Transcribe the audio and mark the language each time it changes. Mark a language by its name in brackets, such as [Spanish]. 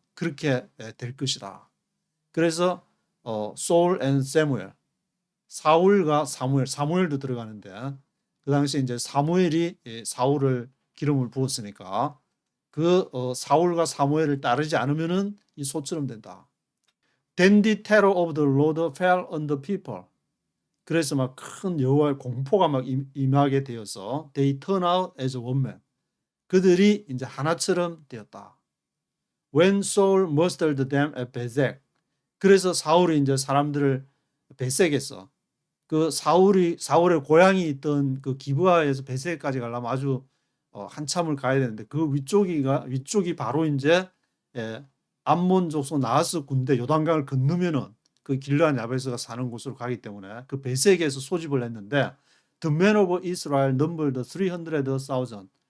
[Korean] 그렇게 될 것이다. 그래서 Saul and Samuel, 사울과 사무엘도 들어가는데 그 당시에 이제 사무엘이 사울을 기름을 부었으니까 그 사울과 사무엘을 따르지 않으면은 이 소처럼 된다. [English] Then the terror of the Lord fell on the people. [Korean] 그래서 막 큰 여호와의 공포가 막 임하게 되어서 [English] they turn out as one man. [Korean] 그들이 이제 하나처럼 되었다. [English] When Saul mustered them at Bezek. [Korean] 그래서 사울이 이제 사람들을 베색에서 그 사울의 고향이 있던 그 기브아에서 베색까지 가려면 아주 한참을 가야 되는데 그 위쪽이 바로 이제 암몬 족속 나하스 군대 요단강을 건너면은 그 길르앗 야베스가 사는 곳으로 가기 때문에 그 베색에서 소집을 했는데 [English] The men of Israel numbered 300,000.